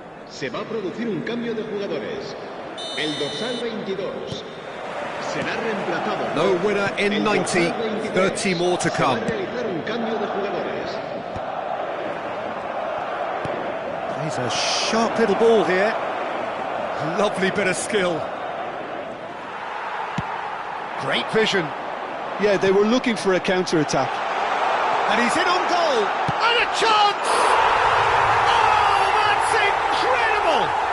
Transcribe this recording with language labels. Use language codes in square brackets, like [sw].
[es] Se va a producir un cambio de jugadores. El dorsal 22 será reemplazado. [en] No winner in 90, 30 more to come. [es] Se va a realizar un cambio de jugadores. [en] He's a sharp little ball here. Lovely bit of skill. Great vision. Yeah, they were looking for a counter-attack. And he's in on goal. And a chance! Oh, that's incredible!